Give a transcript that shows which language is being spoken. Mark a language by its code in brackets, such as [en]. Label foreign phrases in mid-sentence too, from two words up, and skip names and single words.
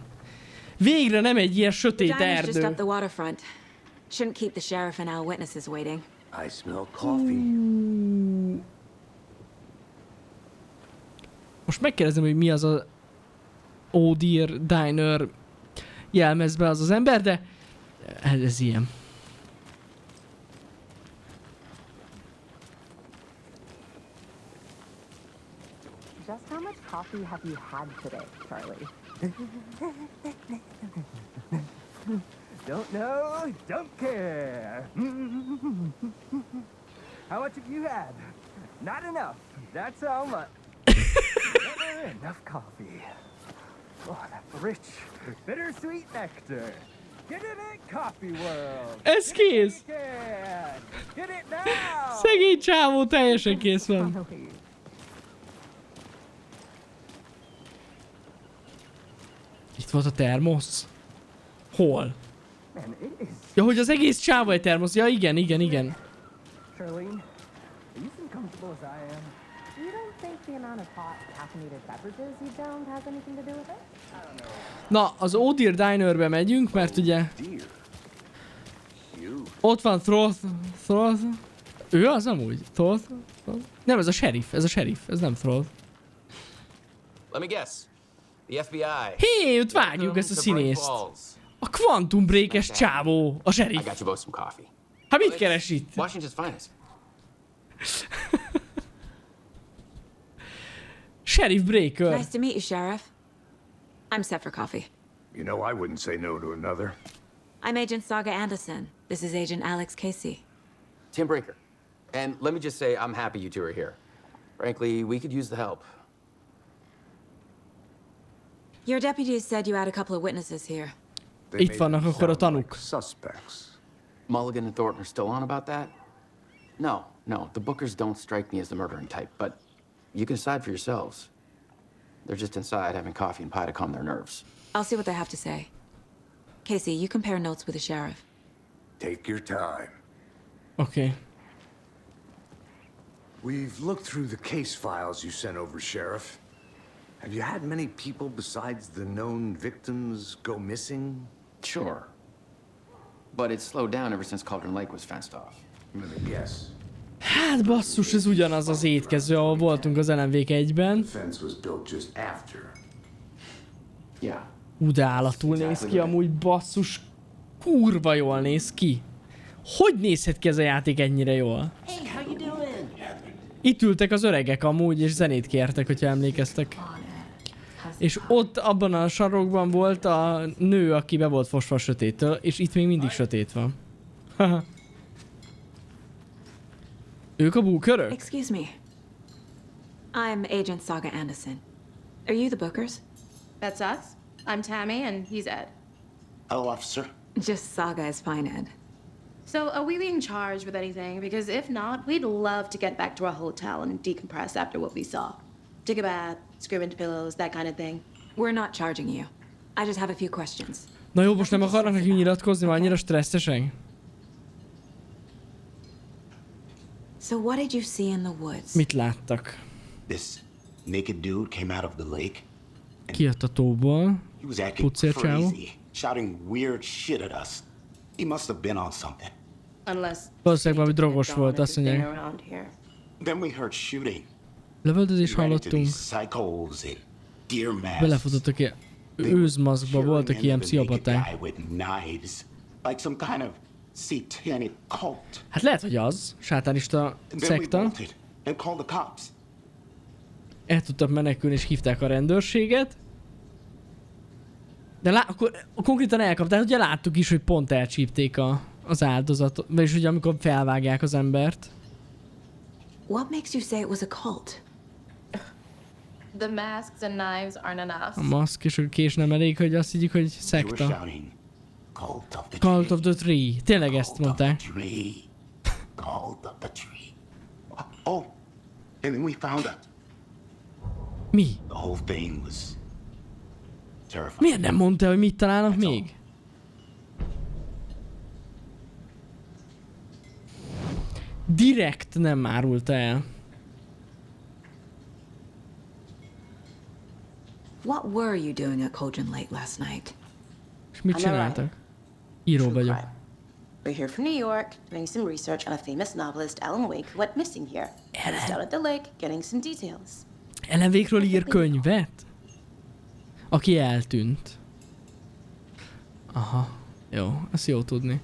[hu] Végre nem egy ilyen [en] The [hu] sötét [en] diner's just up [hu] erdő. [en] the waterfront. Shouldn't keep the sheriff and our witnesses waiting. I smell coffee. [hu] Most megkérdezem, hogy mi az a Oh Dear Diner jelmezbe az ember, de ez ilyen. [en] Just how much coffee have you had today, Charlie? Don't know, don't care. How much have you had? Not enough. That's how much. Never enough coffee. Oh, that rich, bittersweet nectar. Get it in Coffee World. [hu] Ez kész! [en] Get it now. [hu] Szegény csávó teljesen kész van. Itt volt a termosz? Hol? Ja, hogy az egész csávó egy termosz. Ja, igen. [en] Charlene, are you as comfortable as I am? You don't think the amount of hot caffeinated beverages you downed has anything to do with it? [hu] Na, az Oh Dear Dinerbe megyünk, mert ugye... Ott van Throth... Ő az amúgy? Throth? Nem, ez a sheriff, ez nem Throth. [en] Let me guess. The FBI. [hu] Hé, őt vágjuk, ezt a színészt. A Quantum Break-es csávó, a sheriff. [en] I got you both some coffee. [hu] Hát mit keres itt? [en] Washington's finest. Sheriff Breaker. Nice to meet you, Sheriff. I'm set for coffee. You know I wouldn't say no to another. I'm Agent Saga Anderson. This is Agent Alex Casey. Tim Brinker. And let me just say, I'm happy you two are here. Frankly, we could use the help. Your deputies said you had a couple of witnesses here. [hu] Itt vannak akkor a tanúk. [en] Suspects. Mulligan and Thornton are still on about that? No, the Bookers don't strike me as the murdering type, but you can decide for yourselves. They're just inside having coffee and pie to calm their nerves. I'll see what they have to say. Casey, you compare notes with the sheriff. Take your time. Okay. We've looked through the case files you sent over, Sheriff. Have you had many people besides the known victims go missing? Sure. But it's slowed down ever since Cauldron Lake was fenced off. I'm gonna guess. [hu] Hát basszus, ez ugyanaz az étkező, ahol voltunk az LMV1-ben. [en] The fence was built just after. Yeah. [hu] De állatul néz ki amúgy, basszus. Kurva jól néz ki. Hogy nézhet ki ez a játék ennyire jól? Itt ültek az öregek amúgy, és zenét kértek, hogyha emlékeztek. És ott abban a sarokban volt a nő, aki be volt fosva a sötéttől, és itt még mindig sötét van. Ők a búkörök? [en] Excuse me. I'm Agent Saga Anderson. Are you the Bookers? That's us. I'm Tammy, and he's Ed. Hello, officer. Just Saga is fine, Ed. So, are we being charged with anything? Because if not, we'd love to get back to our hotel and decompress after what we saw. Take a bath, scream into pillows, that kind of thing. We're not charging you. I just have a few questions. [hu] Na jó, most nem akarnak nekünk nyilatkozni, már annyira stresszesek? [en] So what did you see in the woods? [hu] Mit láttak? [en] This naked dude came out of the lake. [hu] Kijött a tóból. [en] He was acting crazy, shouting weird shit at us. He must have been on something. Unless [hu] valószínűleg valami drogos volt, azt mondják. [en] Then we heard shooting. [hu] Lövöldözést hallottunk. Belefutottak ilyen őzmaszkba, voltak ilyen pszichopaták. Hát lehet, hogy az. Sátánista szekta. El tudtak menekülni és hívták a rendőrséget. De akkor konkrétan elkapták, ugye láttuk is, hogy pont elcsípték az áldozatot. Vagyis ugye amikor felvágják az embert. [en] What makes you say it was a cult? the masks and knives aren't enough. [hu] A maszk és a kés nem elég, hogy azt higgyük, hogy szekta. [en] Cult of the Tree. [hu] Tényleg ezt mondták. [en] Cult of the tree. Oh, and then we found out. [hu] Mi? [en] The whole thing was terrifying. [hu] Miért nem mondta, hogy mit találnak még? Direkt nem árulta el. [en] What were you doing at Cauldron Lake last night? [hu] És mit csináltak? Író vagyok. [en] We're here from New York, doing some research on a famous novelist, Alan Wake, who went missing here. He's down at the lake, getting some details. [hu] Alan Wake-ról ír könyvet? Aki eltűnt. Aha, jó, ezt jó tudni.